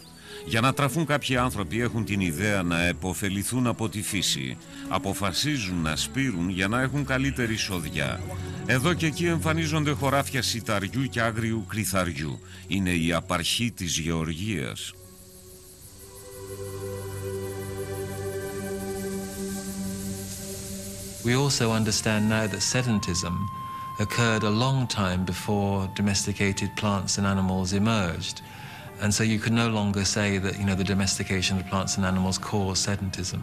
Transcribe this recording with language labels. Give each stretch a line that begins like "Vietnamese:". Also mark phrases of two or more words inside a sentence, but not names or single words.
Greek: Για να τραφούν κάποιοι άνθρωποι έχουν την ιδέα να επωφεληθούν από τη φύση. Αποφασίζουν να σπείρουν για να έχουν καλύτερη σοδιά. Εδώ και εκεί εμφανίζονται χωράφια σιταριού και άγριου κρυθαριού. Είναι η απαρχή της γεωργίας.
English: We also understand now that sedentism occurred a long time before domesticated plants and animals emerged. And so you can no longer say that, you know, the domestication of plants and animals caused sedentism.